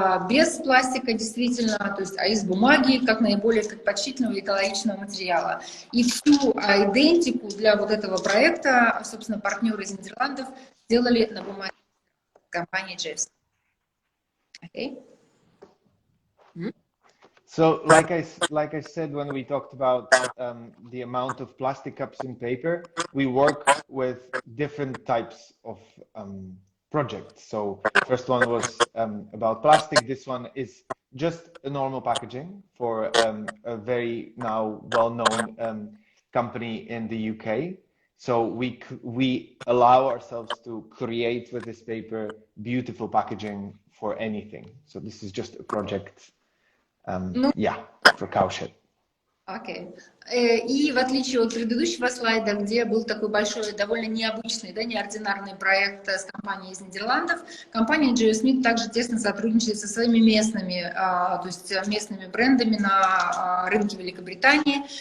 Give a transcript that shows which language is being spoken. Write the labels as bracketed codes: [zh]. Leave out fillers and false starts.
[ru] Без пластика, действительно, то есть, а из бумаги, как наиболее предпочтительного и экологичного материала. И всю идентику для вот этого проекта, собственно, партнеры из Нидерландов сделали на бумаге компании G.F Smith. [en] Okay. So, like I said when we talked about the amount of plastic cups in paper, we work with different types of projects. So, first one was about plastic. This one is just a normal packaging for a very now well-known company in the UK. So we allow ourselves to create with this paper beautiful packaging for anything. So this is just a project. Yeah, for cowshed. [ru] Окей. И в отличие от предыдущего слайда, где был такой большой, довольно необычный, да, неординарный проект с компанией из Нидерландов, компания G.F Smith также тесно сотрудничает со своими местными, то есть местными брендами на рынке Великобритании.